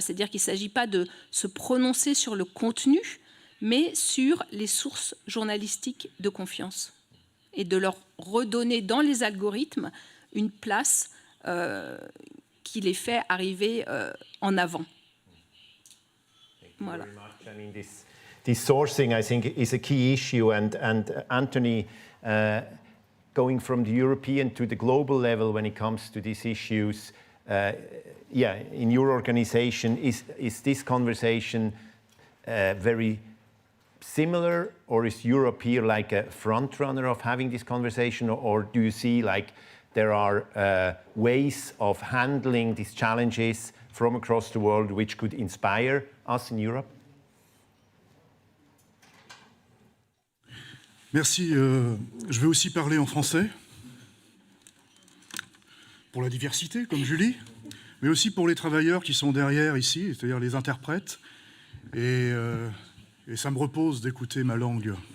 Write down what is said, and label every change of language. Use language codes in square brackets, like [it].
[fr] C'est-à-dire qu'il ne s'agit pas de se prononcer sur le contenu, mais sur les sources journalistiques de confiance et de leur redonner dans les algorithmes une place qui les fait arriver en avant. Voilà. [en] I mean, this sourcing, I think, is a key issue, and Anthony, going from the European to the global level when it comes to these issues, in your organization, is this conversation very similar, or is Europe here like a front runner of having this conversation, or do you see like there are ways of handling these challenges from across the world which could inspire us in Europe? [fr] Merci. Je vais aussi parler en français, pour la diversité, comme Julie, mais aussi pour les travailleurs qui sont derrière ici, c'est-à-dire les interprètes. Et ça me repose d'écouter ma langue.